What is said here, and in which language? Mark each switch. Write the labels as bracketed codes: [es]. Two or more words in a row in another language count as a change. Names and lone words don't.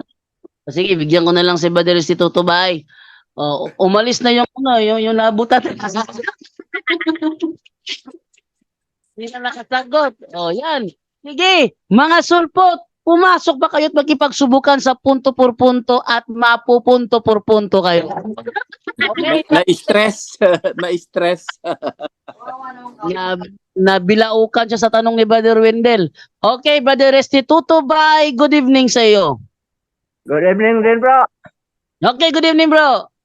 [tl] Sige, bigyan ko na lang si Brother Restituto Bay. Oh, umalis na yung nabutan. Hindi na nakasagot. Oh, yan. Sige, mga sulpot, pumasok ba kayo at magkipagsubukan sa [es] punto por punto [tl] at mapupunto [es] por punto [tl] kayo? Okay. Na-stress. Na-stress. Nabilaukan siya sa tanong ni Brother Wendell. Okay, Brother Restituto Bay, [en] good evening [tl] sa iyo. [en] Good evening din, bro. Okay, good evening, bro.